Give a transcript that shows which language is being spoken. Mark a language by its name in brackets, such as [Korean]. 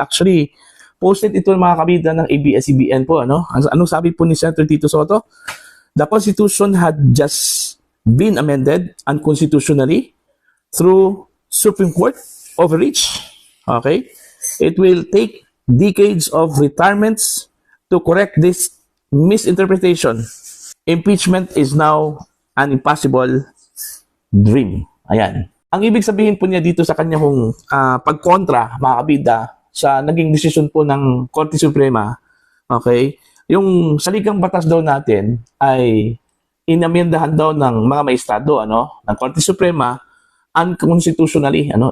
[Filipino] Actually, posted ito mga kabida ng ABS-CBN po, ano? Anong sabi po ni Senator Tito Soto? [English] The Constitution had just been amended unconstitutionally through Supreme Court overreach. Okay? It will take decades of retirements to correct this misinterpretation. Impeachment is now an impossible dream. [Filipino] Ayan. Ang ibig sabihin po niya dito sa kanyang pagkontra, mga kabida, sa naging desisyon po ng Korte Suprema, okay, yung saligang batas daw natin ay inamyendahan daw ng mga maestrado, ano, ng Korte Suprema unconstitutionally, ano.